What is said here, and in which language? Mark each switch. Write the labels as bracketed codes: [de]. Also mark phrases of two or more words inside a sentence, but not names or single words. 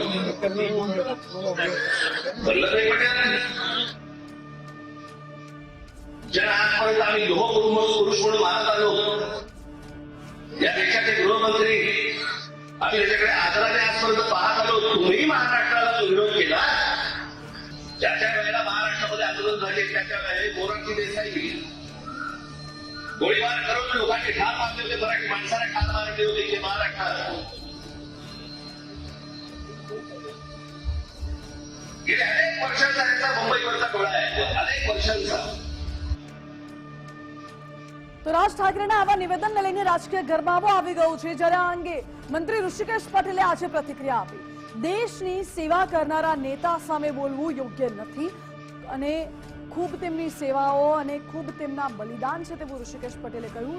[mr] वल्लभभाई पटेलांनी ज्यांना आजपर्यंत आम्ही लोह पुरुष म्हणून मानत आलो, या देशाचे गृहमंत्री, आम्ही त्याच्याकडे आदराने आजपर्यंत पाहत आलो, तुम्ही महाराष्ट्राला जो विरोध केला, ज्याच्या वेळेला महाराष्ट्रामध्ये आंदोलन झाले त्याच्या वेळेला मोरारजी देसाई गोळीबार करून लोकांचे ठार मारले होते, मराठी माणसाला ठार मारले होते इथे महाराष्ट्रात। गेल्या अनेक वर्षांचा त्याचा मुंबईवरचा डोळा आहे, अनेक वर्षांचा। [gu] તો રાજ ઠાકરેના આવા નિવેદનને લઈને રાજકીય ગરમાવો આવી ગયો છે, જ્યારે આ અંગે મંત્રી ઋષિકેશ પટેલે આજે પ્રતિક્રિયા આપી। દેશની સેવા કરનારા નેતા સામે બોલવું યોગ્ય નથી અને ખૂબ તેમની સેવાઓ અને ખૂબ તેમના બલિદાન છે તેવું ઋષિકેશ પટેલે કહ્યું।